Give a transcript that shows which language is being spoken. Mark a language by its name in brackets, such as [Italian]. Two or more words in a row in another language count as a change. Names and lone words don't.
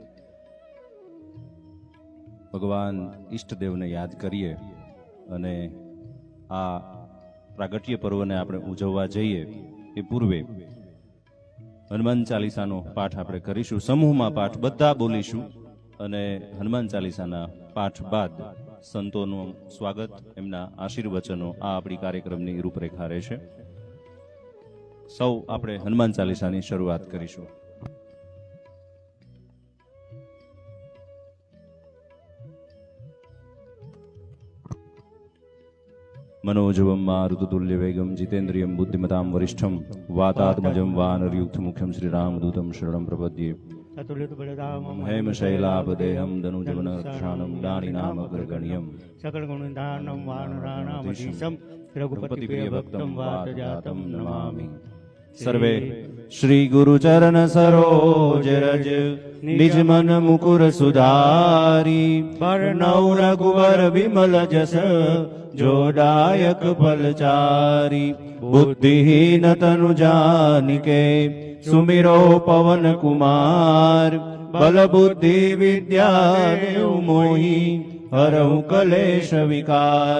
[Gujarati] ભગવાન ઈષ્ટદેવને યાદ કરીએ અને આ પ્રાગટ્ય પર્વને આપણે ઉજવવા જઈએ એ પૂર્વે હનુમાન ચાલીસાનો પાઠ આપણે કરીશું. સમૂહમાં પાઠ બધા બોલીશું અને હનુમાન ચાલીસાના પાઠ બાદ સંતોનું સ્વાગત, એમના આશીર્વચનો આ આપણી કાર્યક્રમની રૂપરેખા રહેશે. સૌ આપણે હનુમાન ચાલીસાની શરૂઆત કરીશું. [Sanskrit] मनोजवं मारुततुल्य वेगं जितेन्द्रियं बुद्धिमतां वरिष्ठं वातात्मजं वानरयुक्तमुख्यं श्रीरामदूतं शरणं प्रपद्ये. हेमशैलापदेहं दनुजवनरक्षाणं दानिनामग्रगण्यं सकलगुणधारणं वानराणामधीशं रघुपतिप्रियभक्तं वातजातं नमामि. [Awadhi] सर्वे श्री गुरुचरण सरोज रज निज मन मुकुर सुधारी बरनौ रघुवर विमल जस जोदायक फलचारी. बुद्धिहीन तनु जानिके सुमिरो पवन कुमार बल बुद्धि विद्या देव मोहि हरहु कलेश विकार.